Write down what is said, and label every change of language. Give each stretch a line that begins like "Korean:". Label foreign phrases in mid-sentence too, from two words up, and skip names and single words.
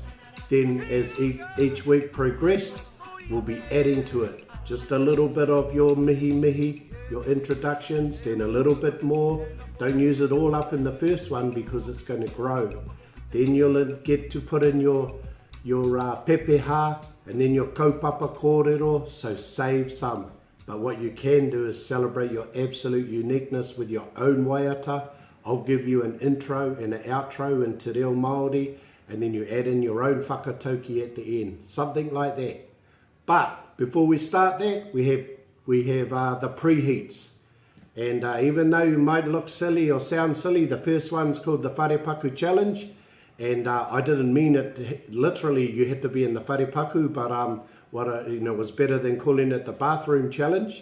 English: Then as each week progresses, we'll be adding to it. Just a little bit of your mihi, your introductions, then a little bit more. Don't use it all up in the first one because it's going to grow. Then you'll get to put in your pepeha, and then your
Māori: kaupapa kōrero,
English: so save some. But what you can do is celebrate your absolute uniqueness with your own waiata. I'll give you an intro and an outro in
Māori: te reo Māori,
English: and then you add in your own whakatauki at the end, something like that. But before we start that, we have the preheats. And even though you might look silly or sound silly, the first one's called the Wharepaku Challenge. And I didn't mean it literally, you had to be in the Wharepaku, but was better than calling it the Bathroom Challenge.